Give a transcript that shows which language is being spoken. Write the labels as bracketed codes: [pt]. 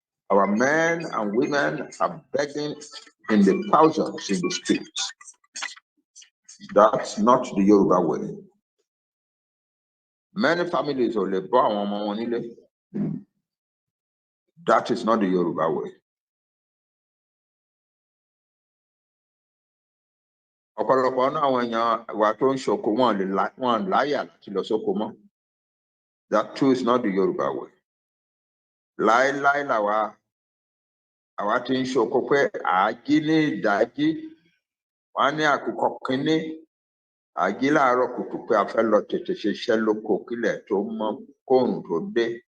[en] Our men and women are begging in the thousands in the streets. That's not the Yoruba way. Many families will live on. That is not the Yoruba way. [yo] Ọ̀pọ̀lọpọ̀ náà àwọn èèyàn wa tó ń ṣoko wọn láyà láti lọ sóko mọ́. [en] That too is not the Yoruba way. [yo] Láíláí làwa àwa tí ń ṣoko pé àájí ní ìdájí wọn á ní àkùkọ kínní àjí láàárọ̀ kùtù pé a fẹ́ lọ tètè ṣiṣẹ́ lóko kílẹ̀ tó mọ́ kóòrùn tó dé.